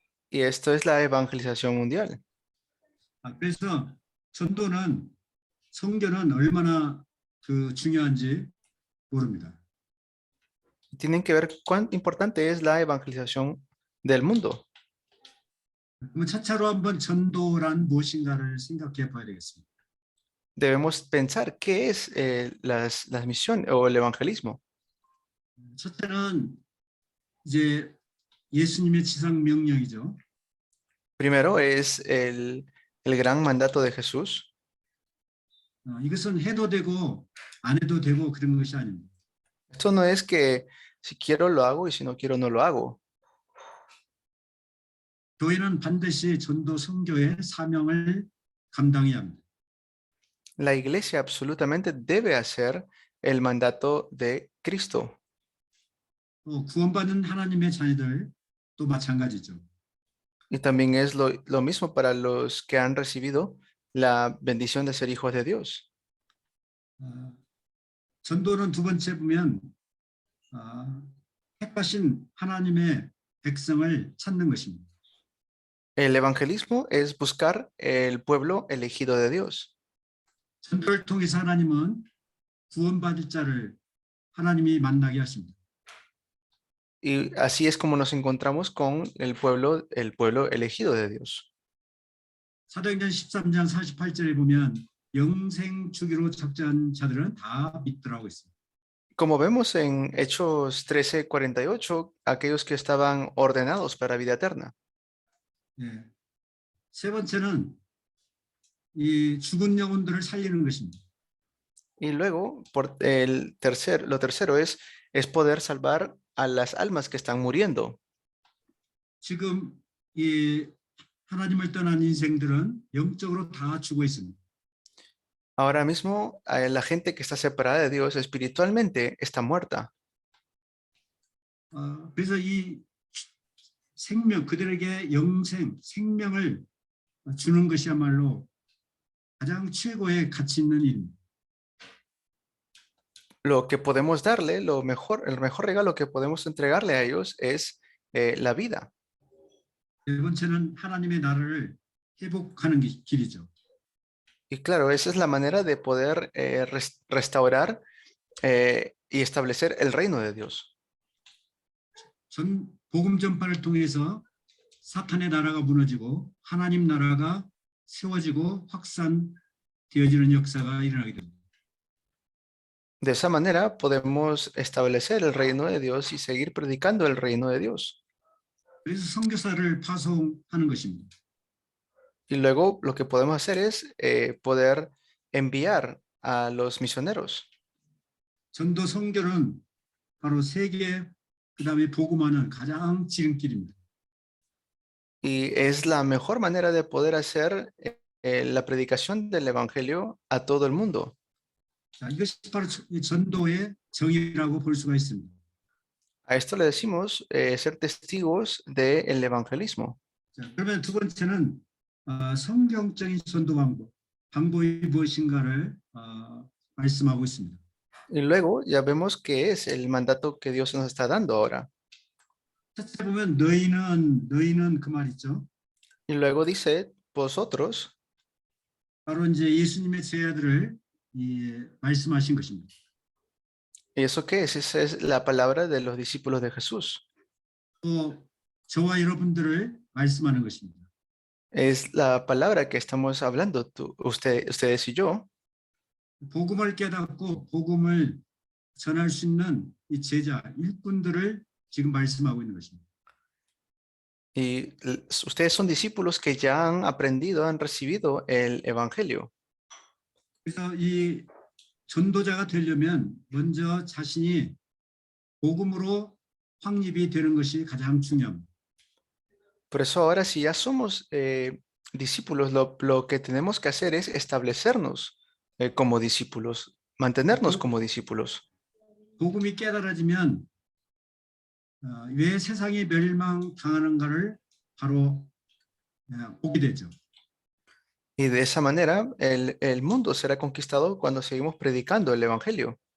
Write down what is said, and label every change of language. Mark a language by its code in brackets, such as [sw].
[es] Y esto es la evangelización mundial. [ko] 그래서 성교는 얼마나 중요한지 모릅니다. [es] Tienen que ver cuán importante es la evangelización del mundo. [ko] 그러면 차차로 한번 전도란 무엇인가를 생각해 봐야 되겠습니다. [es] Debemos pensar qué es las misiones o el evangelismo. [ko] 첫째는 이제 예수님의 지상 명령이죠. [es] Primero es el gran mandato de Jesús. [ko] 이것은 해도 되고 안 해도 되고 그런 것이 아닙니다. [es] Esto no es que si quiero lo hago y si no quiero no lo hago. [ko] 교회는 반드시 전도 선교의 사명을 감당해야 합니다. [es] La iglesia absolutamente debe hacer el mandato de Cristo. [ko] 구원받은 하나님의 자녀들도 마찬가지죠. [es] Y también es lo mismo para los que han recibido la bendición de ser hijos de Dios. [ko] 전도는 두 번째 보면 택하신 하나님의 백성을 찾는 것입니다. [es] El evangelismo es buscar el pueblo elegido de Dios. [ko] 전도를 통해서 하나님은 구원받을 자를 하나님이 만나게 하십니다. [es] Y así es como nos encontramos con el pueblo elegido de Dios. [ko] 사도행전 13장 48절에 보면 영생 주기로 작정한 자들은 다 믿더라고 있습니다. [es] Como vemos en Hechos 13:48, aquellos que estaban ordenados para vida eterna. 예. [ko] 세 번째는 이 죽은 영혼들을 살리는 것입니다. [es] Y luego, lo tercero es poder salvar a las almas que están muriendo. [ko] 지금 이 하나님을 떠난 인생들은 영적으로 다 죽어 있습니다. [es] Ahora mismo, la gente que está separada de Dios espiritualmente está muerta. [ko] 그래서 이 생명, 그들에게 영생, 생명을 주는 것이야말로 가장 최고의 가치 있는 일입니다. [es] Lo que podemos darle, el mejor regalo que podemos entregarle a ellos es la vida. [ko] 네 번째는 하나님의 나라를 회복하는 길이죠. [es] Y claro, esa es la manera de poder restaurar y establecer el reino de Dios. [ko] 복음 전파를 통해서 사탄의 나라가 무너지고 하나님 나라가 세워지고 확산되어지는 역사가 일어나게 됩니다. [es] De esa manera podemos establecer el reino de Dios y seguir predicando el reino de Dios. [ko] 그래서 선교사를 파송하는 것입니다. [es] Y luego lo que podemos hacer es poder enviar a los misioneros. [ko] 전도 선교는 바로 세계 그다음에 복음화는 가장 지름길입니다. [es] Y es la mejor manera de poder hacer la predicación del evangelio a todo el mundo. [ko] 자, 이것이 바로 전도의 정의라고 볼 수가 있습니다. [es] A esto le decimos ser testigos del evangelismo. [ko] 자, 그러면 두 번째는 성경적인 전도 방법이 무엇인가를 말씀하고 있습니다. [es] Y luego ya vemos qué es el mandato que Dios nos está dando ahora. [ko] 첫째 보면 너희는 그 말 있죠. [es] Y luego dice vosotros. [ko] 바로 이제 예수님의 제자들을 말씀하신 것입니다. [es] ¿Y eso qué es? Esa es la palabra de los discípulos de Jesús. [ko] 또 저와 여러분들을 말씀하는 것입니다. [es] Es la palabra que estamos hablando, ustedes y yo. [ko] 복음을 깨닫고 복음을 전할 수 있는 이 제자 일꾼들을 지금 말씀하고 있는 것입니다. [es] Y ustedes son discípulos que ya han aprendido, han recibido el evangelio. [ko] 그래서 이 전도자가 되려면 먼저 자신이 복음으로 확립이 되는 것이 가장 중요합니다. [es] Por eso ahora si ya somos discípulos, lo que tenemos que hacer es establecernos como discípulos, mantenernos como discípulos. [ko] 복음이 깨달아지면 왜 세상이 멸망당하는가를 바로 보게 되죠. [es] Y de esa manera el mundo será conquistado cuando seguimos predicando el evangelio.